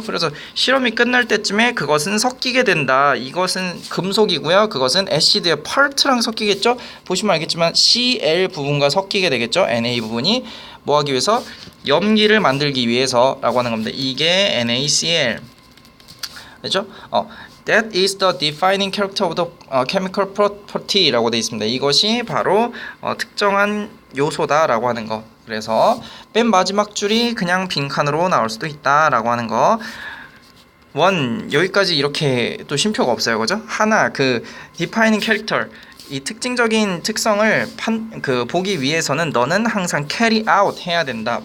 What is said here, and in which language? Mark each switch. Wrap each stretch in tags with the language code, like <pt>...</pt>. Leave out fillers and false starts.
<ko>그래서 실험이 끝날 때쯤에 그것은 섞이게 된다. 이것은 금속이고요. 그것은 애시드의 파트랑 섞이겠죠? 보시면 알겠지만 Cl 부분과 섞이게 되겠죠? Na 부분이 뭐 하기 위해서? 염기를 만들기 위해서라고 하는 겁니다. 이게 NaCl. 그죠?</ko> <en>That is the defining character of the chemical property</en> <ko>라고 되어 있습니다. 이것이 바로 특정한 요소다라고 하는 거. 그래서 맨 마지막 줄이 그냥 빈칸으로 나올 수도 있다라고 하는 거. 여기까지 이렇게 또 쉼표가 없어요. 그죠? 하나, 그 defining character, 이 특징적인 특성을 보기 위해서는 너는 항상 carry out 해야 된다.</ko>